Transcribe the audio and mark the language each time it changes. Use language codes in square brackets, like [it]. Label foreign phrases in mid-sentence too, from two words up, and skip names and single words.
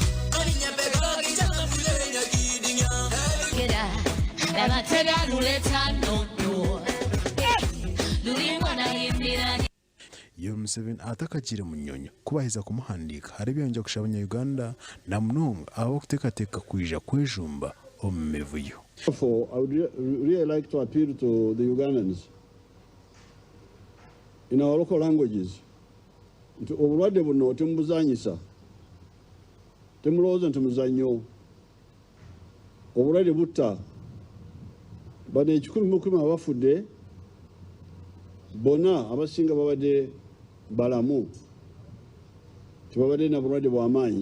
[nyn] Yoweri Museveni atakagire mu nnyonyo kubaheza kumuhandika hari byanja kusha abanya-Uganda na munonga abakuteekateeka kwija kwejumba omu mivuyo. [en] Therefore, I would really like to appeal to the Ugandans in our local languages [lg] nti obulwadde buno temubuzanyisa, temulowooza nti muzannyo, obulwadde butta. Bano 110 abafudde bonna abasinga babadde balamu, tebabadde na bulwadde bw'amaanyi.